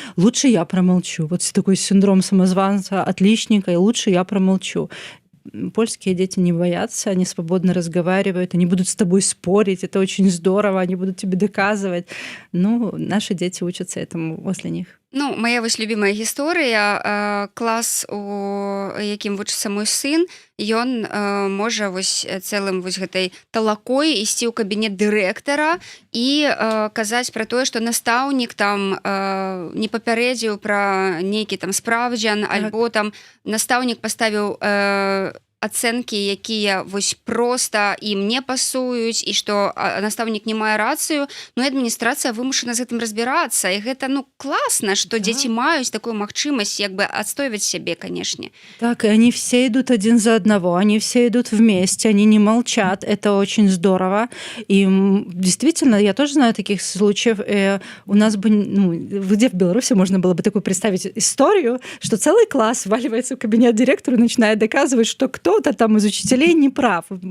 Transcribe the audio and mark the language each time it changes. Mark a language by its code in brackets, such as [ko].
[ru] Лучше я промолчу. Вот такой синдром самозванца, отличника, и лучше я промолчу. Польские дети не боятся, они свободно разговаривают, они будут с тобой спорить, это очень здорово, они будут тебе доказывать. Наши дети учатся этому возле них. [be] Моя вось любимая гісторыя, клас, у якім вучыцца мой сын, ён можа вось цэлым вось гэтай талакой ісці ў кабінет дырэктара і казаць пра тое, што настаўнік там не папярэдзіў пра нейкі там спраўдзян, альбо там настаўнік паставіў ацэнкі, якія вось проста ім не пасуюць, і што настаўнік не мае рацыю, і адміністрацыя вымушана з гэтым разбірацца. І гэта класна, што дзеці маюць такую магчымасць як бы адстойваць сябе, канешне. [ru] Так, и они все идут один за одного, они все идут вместе, они не молчат, это очень здорово. И действительно, я тоже знаю таких случаев. У нас бы, где в Беларуси можно было бы такую представить историю, что целый класс вваливается в кабинет директора и начинает доказывать, что кто-то там из учителей не прав.